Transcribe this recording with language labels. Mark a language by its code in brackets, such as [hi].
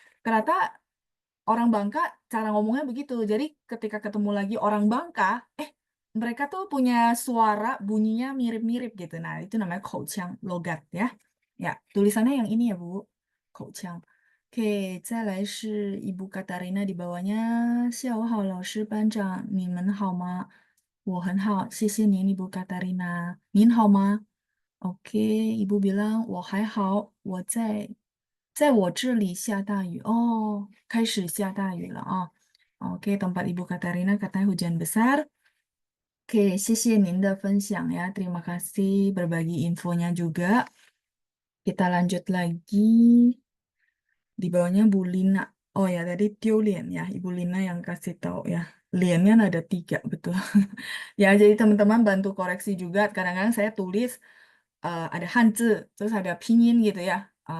[id] Ternyata orang Bangka cara ngomongnya begitu. Jadi ketika ketemu lagi orang Bangka, mereka tuh punya suara bunyinya mirip-mirip gitu. Nah, itu namanya口腔 logat ya. Ya, tulisannya yang ini ya, Bu. [zh] 口腔. [id] Oke, [zh] 再来是 [id] Ibu Katarina di bawahnya. [zh] 下午好，老师、班长，你们好吗？我很好，谢谢您, Ibu Katarina. 您好吗? [id] Oke, Ibu bilang, [zh] 我还好，在我这里下大雨. [id] Oh, [zh] 开始下大雨了啊. [id] Oke, tempat Ibu Katarina katanya hujan besar. [zh] Oke, 谢谢您的分享 ya. [id] Terima kasih berbagi infonya juga. Kita lanjut lagi. Di bawahnya Bu Lina. Oh ya, tadi Tiolien ya. Ibu Lina yang kasih tahu ya. Liannya ada 3, betul. Ya, jadi teman-teman bantu koreksi juga. Kadang-kadang saya tulis ada Hanzi, terus ada pinyin gitu ya.